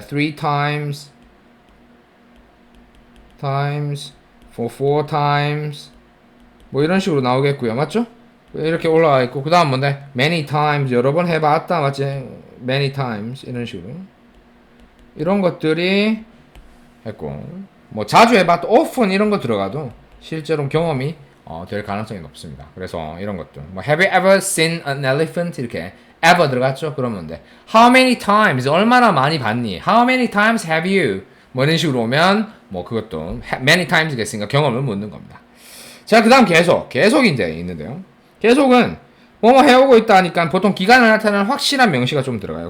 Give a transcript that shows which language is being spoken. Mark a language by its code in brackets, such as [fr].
[en] 3 times, for 4 times, [ko] 뭐 이런 식으로 나오겠고요, 맞죠? 이렇게 올라와 있고, 그 다음 뭔데? [en] many times, [ko] 여러 번 해봤다, 맞지? [en] many times, [ko] 이런 식으로. 이런 것들이 했고, 뭐 자주 해봤다, often 이런 거 들어가도 실제로 경험이 될 가능성이 높습니다. 그래서 이런 것들, 뭐 [en] have you ever seen an elephant? [ko] 이렇게 ever 들어갔죠? 그러면 돼. [en] How many times? [ko] 얼마나 많이 봤니? [en] How many times have you? [ko] 뭐 이런 식으로 오면 뭐 그것도 many times 겠으니까 경험을 묻는 겁니다. 자, 그 다음 계속이 이제 있는데요. 계속은 뭐뭐 해오고 있다 하니까 보통 기간을 나타내는 확실한 명시가 좀 들어가요.